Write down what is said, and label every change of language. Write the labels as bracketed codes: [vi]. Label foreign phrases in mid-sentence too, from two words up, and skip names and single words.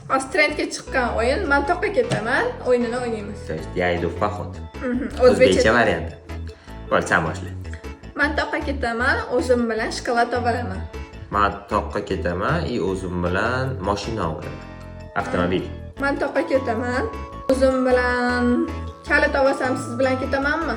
[uz] Hozir trendga chiqqan o'yin Mantoqqa ketaman o'yinini o'ynaymiz. [ru] То есть я иду в поход. [uz] O'zbekcha varianti. Bo'l, sen boshla. Mantoqqa ketaman, o'zim bilan shokolad olaman. Mantoqqa ketaman и o'zim bilan mashina olaman. Avtomobil. Mantoqqa ketaman, o'zim bilan kalit olsam siz bilan ketamanmi?